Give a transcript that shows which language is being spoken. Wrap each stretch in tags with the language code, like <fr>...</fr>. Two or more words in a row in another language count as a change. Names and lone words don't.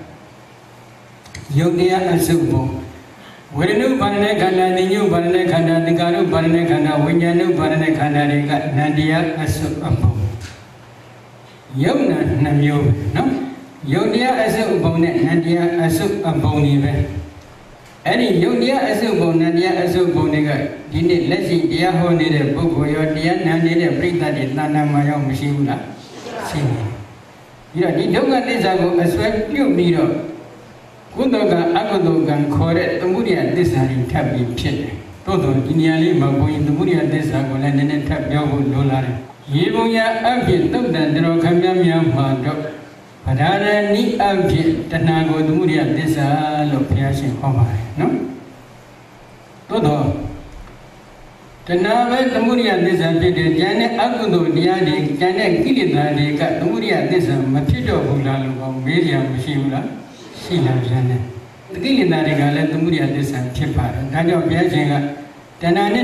<my>အစုပုံဝေဒနုပါဒနဲ့ခန္ဓာသင်္ညုပါဒနဲ့ခန္ဓာသင်္ခါရုပါဒနဲ့ခန္ဓာဝိညာဏုပါဒနဲ့ခန္ဓာတွေကနန္တရားအစုအပုံယုတ်နာ2မျိုးနော်ယုတ်တရားအစုအပုံနဲ့နန္တရားအစုအပုံတွေပဲအဲ့ဒီယုတ်တရားအစုပုံနန္တရားအစုပုံတွေကဒီနေ့လက်ရှိတရားဟောနေတဲ့ပုဂ္ဂိုလ်ရောတရားနာနေတဲ့ပရိသတ်တွေတဏ္ဍာမှာရောက်မရှိဘူးလားရှိတယ် Ira di dogga desa ko aswat ပြုပြီးတော့ကုသိုလ်ကအကုသိုလ်ကံခေါ်တဲ့သမုဒိယသစ္စာတွေထပ်ပြီးဖြစ်တယ်။သို့တော်ဒီနေရာလေးမှာဘုန်းကြီး သမုဒိယသစ္စာကိုလည်းနည်းနည်းထပ်ပြောဖို့လိုလာတယ်။ရေပုံရအဖြစ်သုတ်တန်တော်ခမည်းများမှာတော့ဗဒါရဏိအဖြစ်တဏှာကိုသမုဒိယသစ္စာလို့ဘုရားရှင်ဟောပါတယ်နော်။သို့တော်တဏှာပဲသမုဒိယသစ္စာဖြစ်တယ်ဉာဏ်နဲ့အကုသိုလ်တရားတွေဉာဏ်နဲ့ကိလေသာတွေကသမုဒိယသစ္စာမဖြစ်တော့ဘူးလားလို့ကောမေးကြမရှိဘူးလားရှိလာပြန်တယ်ကိလေသာတွေကလည်းသမုဒိယသစ္စာဖြစ်ပါတယ်ဒါကြောင့်ဘုရားရှင်ကတဏှာနဲ့</my>